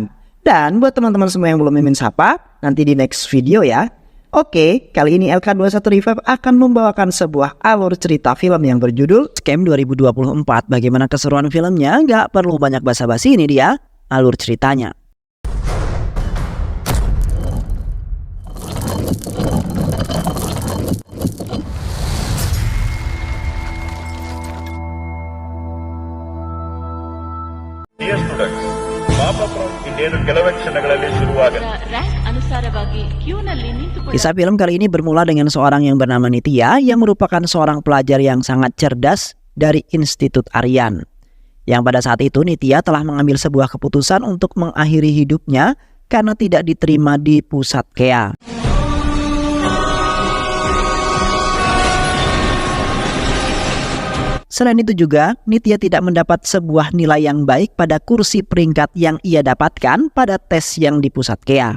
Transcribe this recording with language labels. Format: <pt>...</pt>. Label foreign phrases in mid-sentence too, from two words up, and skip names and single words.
<id>Dan buat teman-teman semua yang belum mimin sapa, nanti di</id> <en>next video</en> <id>ya. Oke, kali ini LK21 Revive akan membawakan sebuah alur cerita film yang berjudul Scam 2024. Bagaimana keseruan filmnya? Nggak perlu banyak basa-basi, ini dia alur ceritanya.</id> <en>Dear students, Mapa from Indian</en> <kn>ಕೆಲವೆಕ್ಷಣಗಳಲ್ಲಿ ಶುರುವಾಗಲಿ. ರ್ಯಾಂಕ್ ಅನುಸಾರವಾಗಿ ಕ್ಯೂನಲ್ಲಿ ನಿಂತುಕೊಳ್ಳಿ.</kn> <id>Kisah film kali ini bermula dengan seorang yang bernama Nitya yang merupakan seorang pelajar yang sangat cerdas dari Institut Aryan. Yang pada saat itu Nitya telah mengambil sebuah keputusan untuk mengakhiri hidupnya karena tidak diterima di pusat KEA. Selain itu juga, Nitya tidak mendapat sebuah nilai yang baik pada kursi peringkat yang ia dapatkan pada tes yang di pusat KEA.</id>